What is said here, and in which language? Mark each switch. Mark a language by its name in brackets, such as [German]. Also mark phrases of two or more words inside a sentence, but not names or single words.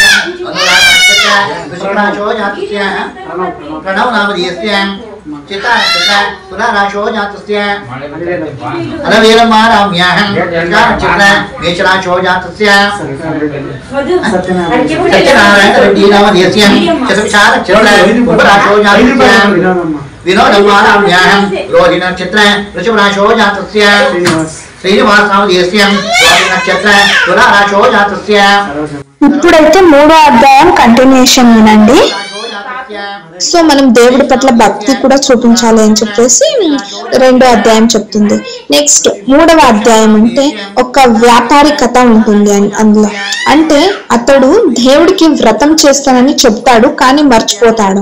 [Sanskrit] वृषभराशो जातस्य प्रणव नाम देस्यां चित्ता नक्षत्र तुला राशो जातस्य अलवीरमाराम्याहं नक्षत्र मेष राशो जातस्य सत्यनारायण रेड्डी नाम देस्यां चतुर्षा नक्षत्र कुंभ राशो जातस्य विनोदमाराम्याहं रोहिणी नक्षत्र वृषभ राशो जातस्य श्रीनिवास नाम देस्यां रोहिणी नक्षत्र तुला राशो जातस्य [Telugu] ఇప్పుడైతే 3వ అధ్యాయం కంటిన్యూషన్ వినండి. సో మనం దేవుడి పట్ల భక్తి కూడా చూపించాలి అని చెప్పేసి 2వ అధ్యాయం చెప్తుంది. నెక్స్ట్ 3వ అధ్యాయం అంటే ఒక వ్యాపారి కథ ఉంటుంది అందులో. అంటే అతడు దేవుడికి వ్రతం చేస్తానని చెప్తాడు కానీ మర్చిపోతాడు.